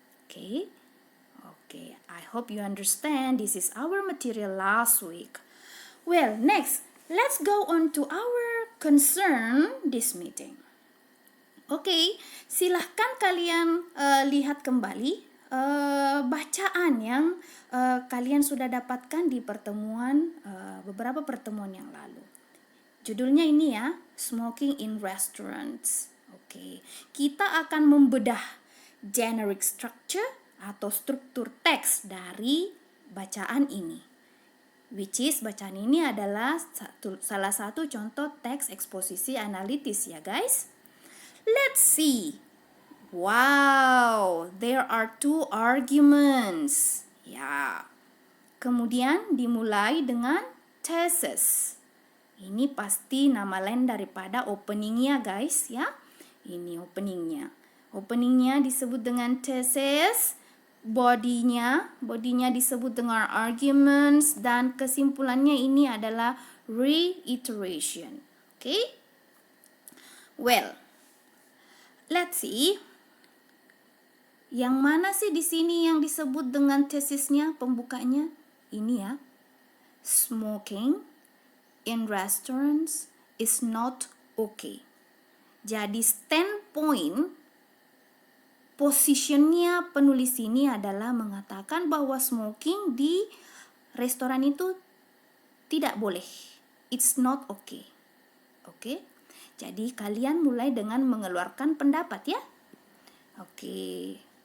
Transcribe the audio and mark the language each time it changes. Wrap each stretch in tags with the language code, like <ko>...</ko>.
<en>Okay, I hope you understand. This is our material last week. Well, next, let's go on to our concern this meeting.</en> <id>Okay, silahkan kalian lihat kembali bacaan yang kalian sudah dapatkan di beberapa pertemuan yang lalu. Judulnya ini ya, Smoking in Restaurants. Oke, kita akan membedah generic structure atau struktur teks dari bacaan ini.</id> <en>Which is</en> <id>bacaan ini adalah salah satu contoh teks eksposisi analitis ya guys.</id> <en>Let's see. Wow, there are 2 arguments.</en> <id>Ya. Kemudian dimulai dengan thesis. Ini pasti nama lain daripada openingnya guys ya. Ini openingnya. Openingnya disebut dengan thesis, bodinya disebut dengan arguments, dan kesimpulannya ini adalah reiteration. Okay?</id> <en>Well, let's see.</en> <id>Yang mana sih di sini yang disebut dengan tesisnya, pembukanya? Ini ya.</id> <en>Smoking in restaurants is not okay.</en> <id>Jadi standpoint positionnya penulis ini adalah mengatakan bahwa smoking di restoran itu tidak boleh.</id> <en>It's not okay.</en> <id>Oke. Jadi kalian mulai dengan mengeluarkan pendapat ya. Oke.</id>